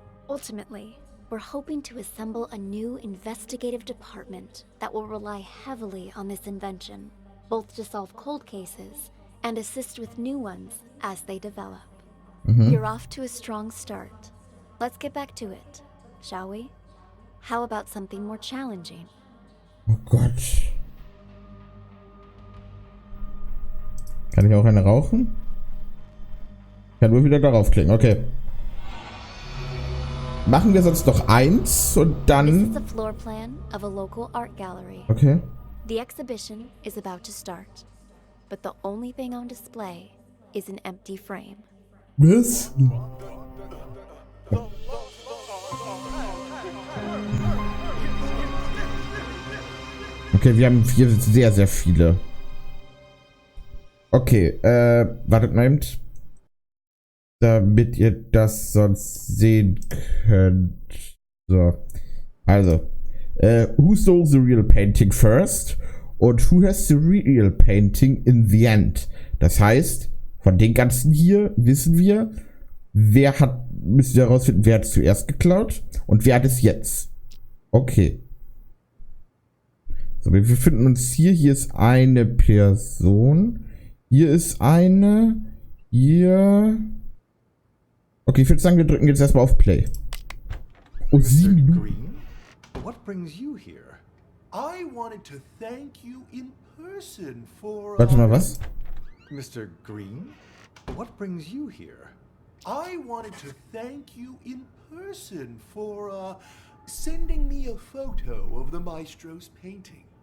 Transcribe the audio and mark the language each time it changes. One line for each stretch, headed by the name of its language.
English: Ultimately, we're hoping to assemble a new investigative department that will rely heavily on this invention, both to solve cold cases and assist with new ones as they develop. You're off to a strong start. Let's get back to it, shall we? How about something more challenging?
German: Oh Gott. Kann ich auch eine rauchen? Kann nur wieder darauf klicken. Okay. Machen wir sonst noch eins und
English: This
German: dann...
English: is a floor plan of a local art gallery. Okay. The exhibition is about to start, but the only thing on display is an empty frame.
German: Was? Okay, wir haben hier sehr, sehr viele. Okay, wartet mal eben. Damit ihr das sonst sehen könnt. So. Also.
English: Who stole the real painting first? Und who has the real painting in the end?
German: Das heißt, von den ganzen hier wissen wir, müssen wir herausfinden, wer hat es zuerst geklaut und wer hat es jetzt. Okay. So, wir befinden uns hier. Hier ist eine Person. Hier ist eine. Hier. Okay, ich würde sagen, wir drücken jetzt erstmal auf Play. Oh, 7 Minuten.
English: Green, what brings you here? I wanted to thank you in person for...
German: Warte mal, was?
English: Mr. Green, what brings you here? I wanted to thank you in person for, sending me a photo of the maestro's painting.